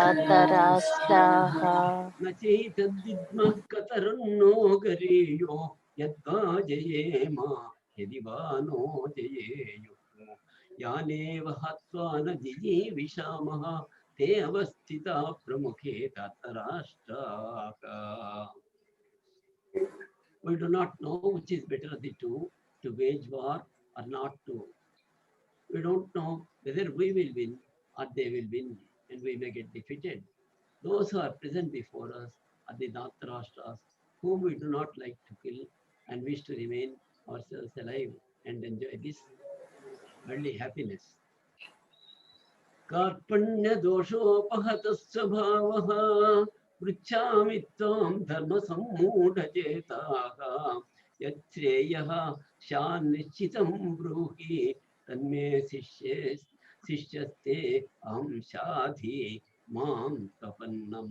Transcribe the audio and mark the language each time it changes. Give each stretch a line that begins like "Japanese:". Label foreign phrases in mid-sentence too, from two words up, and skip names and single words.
Sanskrit: ధార్తరాష్ట్రాః నచైతద్విద్మః కతరన్నో గరీయో यद्वा जयेम यदि वा नो जयेयुः यानेव हत्वा न जिजीविषामः ते अवस्थिता प्रमुखे धृतराष्ट्राः.
English: We do not know which is better of the two, to wage war or not to. We don't know whether we will win or they will win and we may get defeated. Those who are present before us are the Dhritarashtra's, whom we do not like to kill and wish to remain ourselves alive and enjoy this worldly happiness.
Sanskrit: कार्पण्य दोषोपहतः स्वभावः पृच्छामि त्वां धर्म सम्मूढचेताः यच्छ्रेयः शान्निश्चितं ब्रूहि तन्मे शिष्यस्ते अहं शाधि मां प्रपन्नम्.